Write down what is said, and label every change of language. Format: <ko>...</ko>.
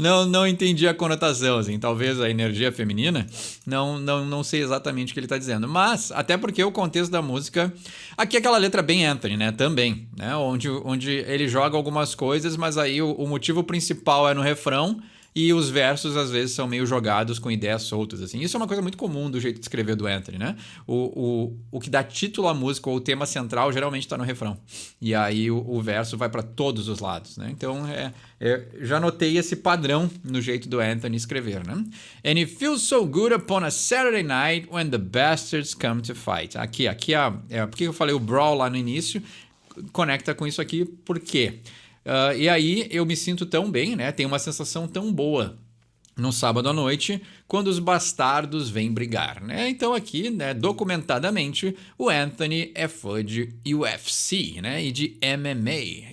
<pt>Não entendi a conotação, assim, talvez a energia feminina, não sei exatamente o que ele está dizendo, mas até porque o contexto da música, aqui é aquela letra bem Anthony, né, também, né, onde ele joga algumas coisas, mas aí o motivo principal é no refrão, e os versos às vezes são meio jogados com ideias soltas, assim. Isso é uma coisa muito comum do jeito de escrever do Anthony, né? O que dá título à música ou o tema central geralmente está no refrão. E aí o verso vai para todos os lados, né? Então já notei esse padrão no jeito do Anthony escrever, né?</pt> <en>And it feels so good upon a Saturday night when the bastards come to fight.</en> <pt>Aqui por que eu falei o brawl lá no início? Conecta com isso aqui, por quê? E aí eu me sinto tão bem, né? Tenho uma sensação tão boa no sábado à noite, quando os bastardos vêm brigar, né? Então aqui, né, documentadamente, o Anthony é fã de UFC, né, e de MMA.</pt>